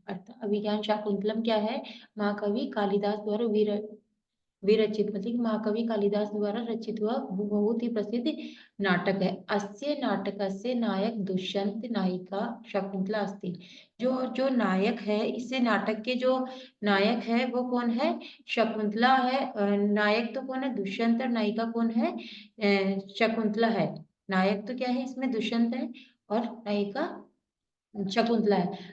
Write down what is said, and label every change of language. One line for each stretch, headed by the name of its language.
Hindi: अर्थात अभिज्ञान शाकुंतलम क्या है? महाकवि कालिदास द्वारा विरचित मतलब महाकवि कालिदास द्वारा रचित हुआ बहुत ही प्रसिद्ध नाटक है।
Sanskrit: अस्य नाटकस्य नायक दुष्यंत, नायिका शकुंतला अस्ति।
Hindi: जो नायक है, इससे नाटक के जो नायक है वो कौन है? शकुंतला है। नायक तो कौन है? दुष्यंत। और नायिका कौन है? शकुंतला है। नायक तो क्या है इसमें? दुष्यंत है और नायिका शकुंतला है।